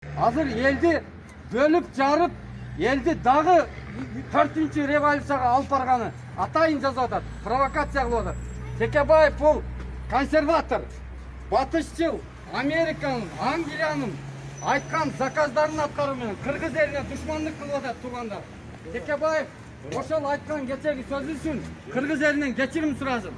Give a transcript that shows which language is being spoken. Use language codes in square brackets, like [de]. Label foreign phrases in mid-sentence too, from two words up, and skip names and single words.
[ky] Азыр элди бөлүп жарып элди дагы 4-чү революцияга алып барганы атайын жазып атат. Провокация кылып атат. Текебаев бул консерватор. Батышчыл Американын, Англиянын айткан заказдарын аткаруу менен кыргыз элине душмандык кылып атат туугандар. Текебаев ошол айткан кечеги сөзү үчүн кыргыз элинен кечирим сурасын.